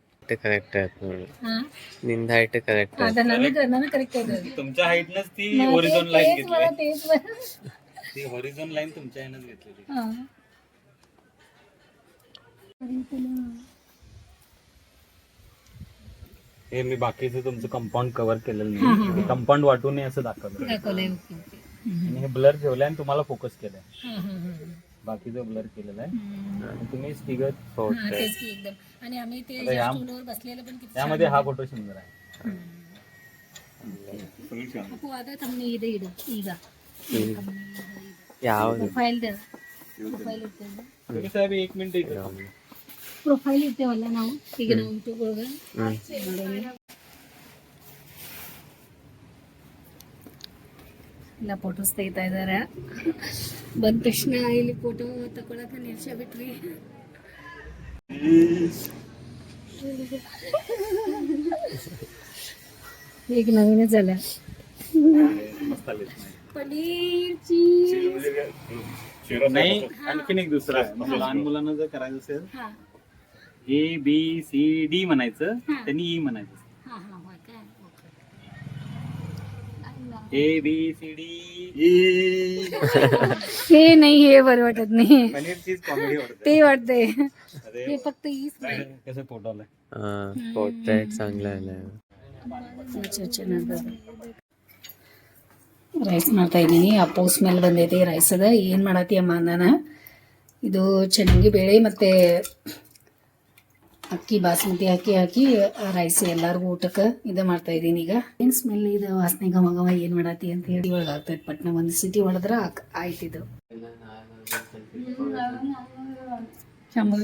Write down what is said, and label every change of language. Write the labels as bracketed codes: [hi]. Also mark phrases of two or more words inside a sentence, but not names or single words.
[mr] हाईट करेक्ट आहे ನೋಡಿ [kn] ಹಾ [mr] ನಿಂದ हाईट करेक्ट आहे [kn] ಅದ ನನಗೆ ಕರೆಕ್ಟ್ ಇದೆ [mr] तुमच्या हाईटनच ती होरिझोन लाईन तेच मला घेतली तेच मला. ती होरिझोन लाईन तुमच्या ह्यानंच घेतलेली हा. हे मी बाकीचं तुमचं कंपाऊंड कव्हर केलेलं नाही कंपाऊंड वाटू नये असं दाखवलं दाखवलंय ओके ओके आणि हे ब्लर ठेवलंय आणि तुम्हाला फोकस केलंय हा हा हा बाकीचं ब्लर केलेलं आहे आणि तुम्ही स्टिगर शॉर्ट हा, तेच की एकदम आणि आम्ही ते आता या- स्टूलवर बसलेलं पण किती त्यामध्ये हा फोटो सुंदर आहे [kn] ಅಪ್ಪು ಅದ ತಮ್ಮನೆ ಇದೆ ಇಡು ಈಗ ಯಾವುದು ಪ್ರೊಫೈಲ್ ಪ್ರೊಫೈಲ್ ಇರ್ತೇವೆ [mr] तुम्ही साहेब 1 मिनिट इकडे [kn] ಪ್ರೊಫೈಲ್ ಇರ್ತೇವಲ್ಲ ನಾವು ಈಗ ನಾವು ಯೂಟ್ಯೂಬ್ ಒಳಗೆ ಮಾಡೋಣ ಎಲ್ಲ ಫೋಟೋಸ್ ತೆಗಿತಾ ಇದಾರೆ ಬಂದ ತಕ್ಷಣ ಇಲ್ಲಿ ಫೋಟೋ ತಗೊಳಕ ನಿಲ್ಸ ಬಿಟ್ರಿ [mr] एक नवीनच झालं पनीर चीज नाही आणखीन एक दुसरा आहे म्हणजे लहान मुलांना जर करायचं असेल हा ABCD म्हणायचं हा. त्यांनी E म्हणायचं हा हा होय काय ओके. ABCD हे नाही हे बरं वाटत नाही पनीर चीज कॉमेडी वाटते ते वाटतंय अरे हे फक्त ईच नाही कसं फोटो आलाय पोर्ट्रेट चांगला आहे [kn] ರೈಸ್ ಮಾಡ್ತಾ ಇದ್ದೀನಿ ಅಪ್ಪು ಸ್ಮೆಲ್ ಬಂದೈತಿ ರೈಸ್ ಅದ ಏನು ಮಾಡತ್ತಿ ಅಮ್ಮ ನಾನು ಇದು ಚೆನ್ನಾಗಿ ಬೇಳೆ ಮತ್ತು ಅಕ್ಕಿ ಬಾಸ್ಮತಿ ಅಕ್ಕಿ ಹಾಕಿ ರೈಸ್ ಎಲ್ಲರಿಗೂ ಊಟಕ್ಕೆ ಇದು ಮಾಡ್ತಾ ಇದ್ದೀನಿ ಈಗ ಏನು ಸ್ಮೆಲ್ ಇದು ವಾಸನೆ ಘಮ ಘಮ ಏನು ಮಾಡತ್ತಿ ಅಂತ ಹೇಳಿ ಒಳಗೆ ಆಗ್ತೈತೆ ಪಟ್ನ ಒಂದು ಸಿಟಿ ಹೊಡೆದ್ರೆ ಆಯ್ತಿದ್ದು ಶಂಭು